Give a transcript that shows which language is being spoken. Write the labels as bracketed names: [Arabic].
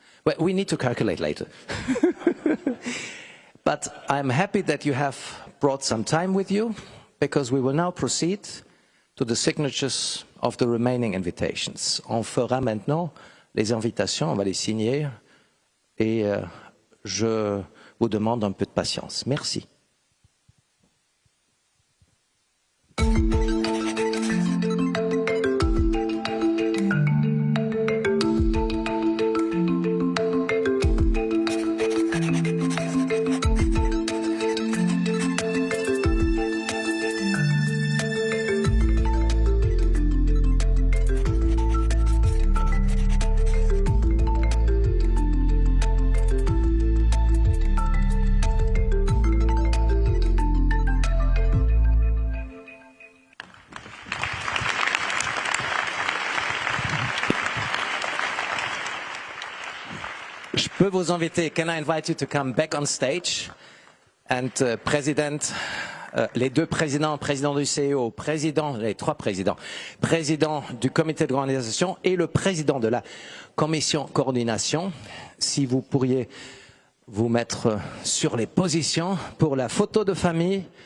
[English] Well, we need to calculate later. But I'm happy that you have brought some time with you, because we will now proceed to the signatures of the remaining invitations. [French] On fera maintenant les invitations, on va les signer, et je vous demande un peu de patience. Merci. peux vous inviter. [English] Can I invite you to come back on stage? [French] And President, les deux présidents, président du CEO, les trois présidents, président du comité d'organisation et le président de la commission coordination, si vous pourriez vous mettre sur les positions pour la photo de famille.